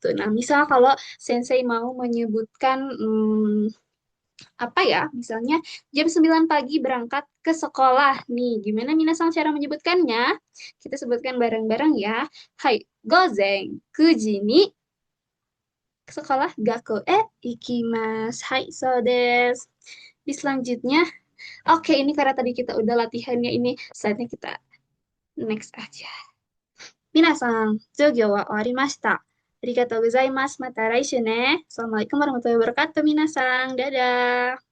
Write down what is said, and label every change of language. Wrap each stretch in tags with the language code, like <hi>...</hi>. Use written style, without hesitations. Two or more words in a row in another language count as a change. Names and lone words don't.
<id>Nah, misal kalau Sensei mau menyebutkan apa ya, misalnya jam 9 pagi berangkat ke sekolah nih. Gimana minasang cara menyebutkannya? Kita sebutkan bareng-bareng ya.</id> <ja>はい、午前九時に</ja> <id>ke sekolah</id> <ja>学校行きます. はい、そうです.</ja> <id>Di selanjutnya, oke ini karena tadi kita udah latihannya ini, saatnya kita next aja.</id> <ja>皆さん、授業は終わりました. ありがとうございます. また来週ね.</ja> <ar>السلام عليكم ورحمة الله وبركاته, minasan.</ar> <id>Dadah.</id>